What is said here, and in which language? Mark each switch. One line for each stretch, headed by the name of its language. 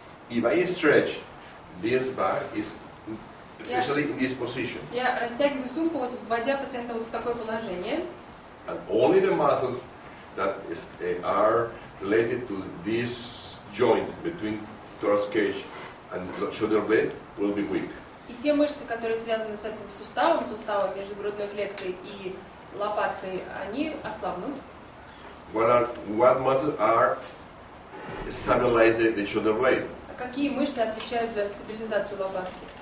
English: If I stretch this back, is especially in this position.
Russian: Я растягиваю сумку, вот вводя пациента вот в такое положение.
English: And only the muscles that are related to this joint between thorax cage and shoulder blade will be weak.
Russian: И те мышцы, которые связаны с этим суставом между грудной клеткой и лопаткой, они ослабнут.
English: What muscles are stabilize the shoulder blade?
Russian: А какие мышцы отвечают за стабилизацию лопатки?